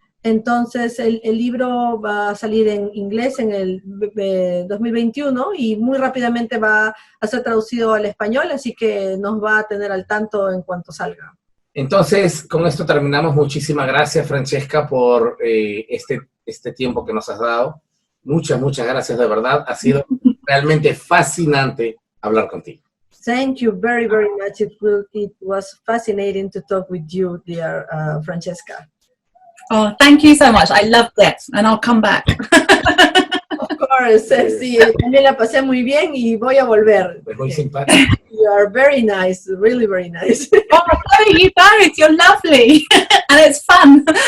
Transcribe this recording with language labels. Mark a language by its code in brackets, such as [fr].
[es] Entonces, el libro va a salir en inglés en el 2021 y muy rápidamente va a ser traducido al español, así que nos va a tener al tanto en cuanto salga. Entonces, con esto terminamos. Muchísimas gracias, Francesca, por este tiempo que nos has dado. Muchas gracias, de verdad. Ha sido realmente fascinante hablar contigo. [en] Thank you very, very much. It was fascinating to talk with you, dear Francesca. Oh, thank you so much. I loved it, and I'll come back. Of course, [es] sí, también la pasé muy bien y voy a volver. Pues muy simpático. [en] You are very nice, really very nice. Oh, so you both, you're lovely, and it's fun.